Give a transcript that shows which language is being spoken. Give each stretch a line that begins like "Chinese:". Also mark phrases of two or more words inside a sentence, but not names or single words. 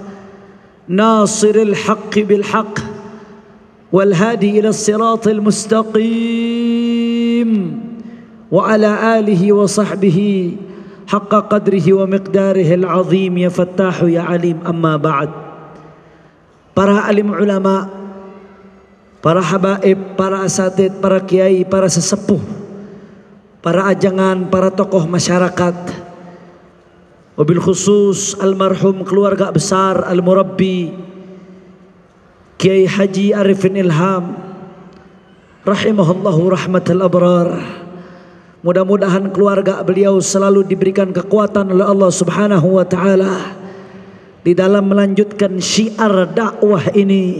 Arabic: ناصر الحق بالحق والهادي إلى الصراط المستقيم وعلى آله وصحبه حق قدره ومقداره العظيم يا فتاح يا عليم. أما بعد,
Indonesian: para alim ulama, para habaib, para asatid, para kiai, para sesepuh, para ajangan, para tokoh masyarakat,
Arabic: وبالخصوص
Indonesian: almarhum keluarga besar al-murabbi Kiai Haji Arifin Ilham
Arabic: رحمه الله رحمة الأبرار.
Indonesian: Mudah-mudahan keluarga beliau selalu diberikan kekuatan oleh Allah
Arabic: سبحانه وتعالى
Indonesian: di dalam melanjutkan syiar dakwah ini.